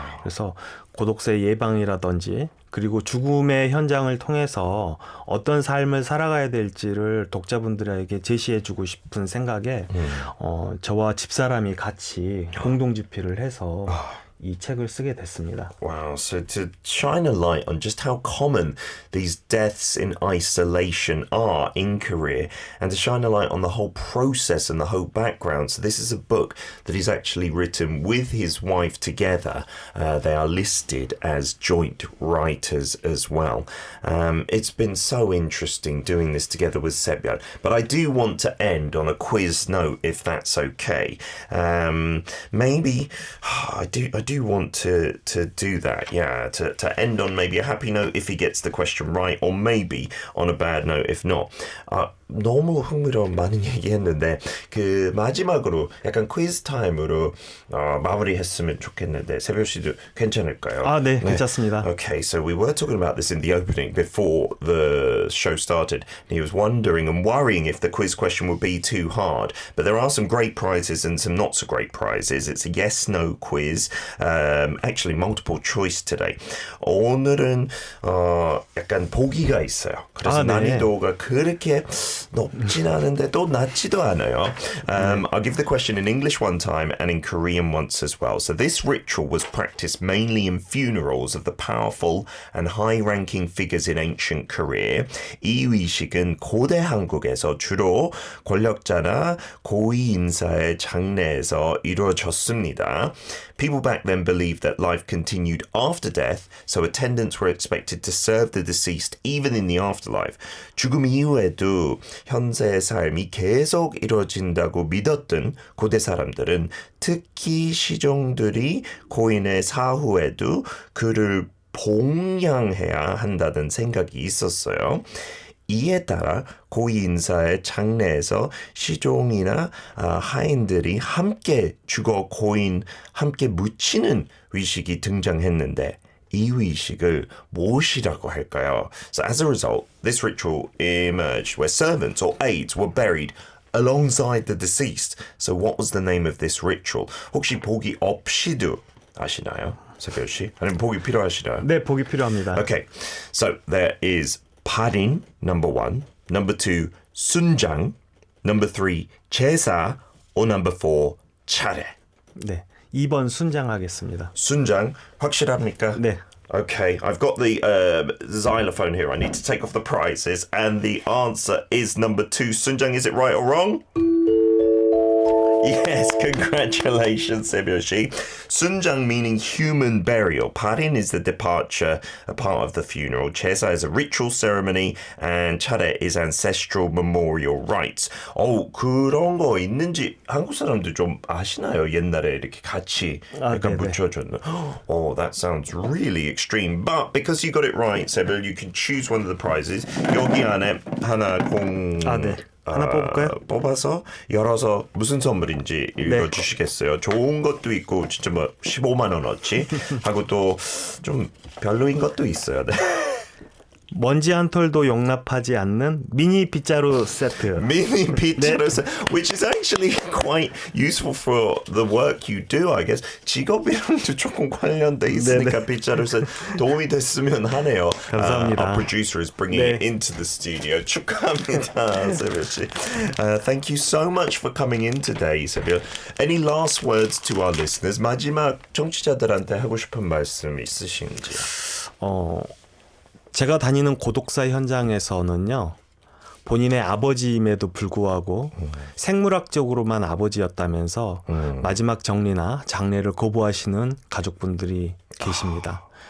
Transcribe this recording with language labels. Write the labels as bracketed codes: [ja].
[ko] 그래서 고독사의 예방이라든지 그리고 죽음의 현장을 통해서 어떤 삶을 살아가야 될지를 독자분들에게 제시해주고 싶은 생각에 저와 집사람이 같이 공동 집필을 해서 이 책을 쓰게 됐습니다. [en] Wow, so to shine a light on just how common these deaths in isolation are in Korea and to shine a light on the whole process and the whole background. So this is a book that he's actually written with his wife together. They are listed as joint writers as well. It's been so interesting doing this together with Sebyeon, but I do want to end on a quiz note if that's okay. Maybe I do want to do that, yeah, to end on maybe a happy note if he gets the question right, or maybe on a bad note if not. [ko] 너무 흥미로운 많은 얘기했는데 그 마지막으로 약간 퀴즈 타임으로 마무리했으면 좋겠는데 세별 씨도 괜찮을까요? 네, 괜찮습니다. [en] Okay, so we were talking about this in the opening before the show started. He was wondering and worrying if the quiz question would be too hard, but there are some great prizes and some not so great prizes. It's a yes/no quiz, actually multiple choice today. [ko] 오늘은 약간 보기가 있어요. 그래서 난이도가 그렇게 높진 않은데 또 낮지도 않아요. [en] I'll give the question in English one time and in Korean once as well. So this ritual was practiced mainly in funerals of the powerful and high-ranking figures in ancient Korea. [ko] 이 의식은 고대 한국에서 주로 권력자나 고위 인사의 장례에서 이루어졌습니다. [en] People back then believed that life continued after death, so attendants were expected to serve the deceased even in the afterlife. [ko] 죽음 이후에도 현세의 삶이 계속 이루어진다고 믿었던 고대 사람들은 특히 시종들이 고인의 사후에도 그를 봉양해야 한다는 생각이 있었어요. 이에 따라 고위 인사의 장례에서 시종이나 하인들이 함께 죽어 고인 함께 묻히는 위식이 등장했는데 이 위식을 무엇이라고 할까요? [en] So as a result, this ritual emerged where servants or aides were buried alongside the deceased. So what was the name of this ritual? [ko] 혹시 보기 없이도 아시나요? 세별 씨? 아니면 보기 필요하시나요? 네, 보기 필요합니다. [en] Okay, so there is 파린, number 1. Number 2, 순장. Number 3, 제사. Or number 4, 차례. [ko] 네, 2번 순장하겠습니다. 순장, 확실합니까? 네. [en] Okay, I've got the xylophone here. I need to take off the prizes. And the answer is number 2, 순장. Is it right or wrong? Yes, congratulations, Sebyoshi. Sunjang meaning human burial. Parin is the departure, a part of the funeral. Chesa is a ritual ceremony, and 차례 is ancestral memorial rites. [ko] 그런 거 있는지 한국 사람들 좀 아시나요? 옛날에 이렇게 같이 약간 붙여줬나? [en] Oh, that sounds really extreme. But because you got it right, Sebyo, you can choose one of the prizes. [ko] 여기 안에 하나 네. 하나 뽑을까요? 뽑아서 열어서 무슨 선물인지 읽어주시겠어요? 좋은 것도 있고 진짜 뭐 15만 원어치 하고 또 좀 별로인 것도 있어요. 네. 먼지 한 톨도 용납하지 않는 미니 빗자루 세트. [en] Mini 빗자루 set, which is actually quite useful for the work you do, I guess. [ko] 직업이랑도 조금 관련돼 있으니까 빗자루 set 도움이 됐으면 하네요. 감사합니다. [en] Our producer is bringing it into the studio. [ko] 축하합니다, 세별 씨. [en] Thank you so much for coming in today, 세별. Any last words to our listeners? [ko] 마지막 청취자들한테 하고 싶은 말씀 있으신지? 제가 다니는 고독사 현장에서는요. 본인의 아버지임에도 불구하고 생물학적으로만 아버지였다면서 마지막 정리나 장례를 거부하시는 가족분들이 계십니다.